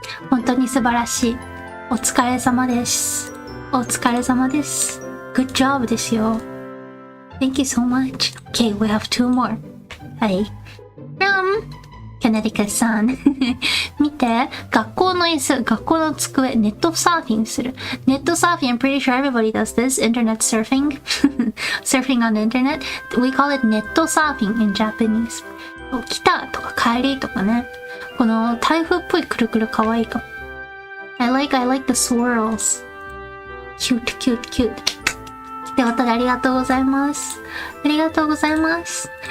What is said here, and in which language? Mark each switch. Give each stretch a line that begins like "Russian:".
Japanese: 本当に素晴らしい。お疲れ様です。お疲れ様です。
English: Good job
Japanese: ですよ。
English: Thank you so much. Okay, we have 2 more. はい。
Japanese: Connecticut さん。見て、学校の椅子、学校の机、ネットサーフィンする。
English: ネットサーフィン、I'm pretty sure everybody does this. Internet surfing. Surfing on the internet. We call it ネットサーフィン in Japanese.
Japanese: 来たとか帰りとかね。この台風っぽいくるくるかわいいかも。
English: I like the swirls. Cute.
Japanese: ってことでありがとうございます。ありがとうございます。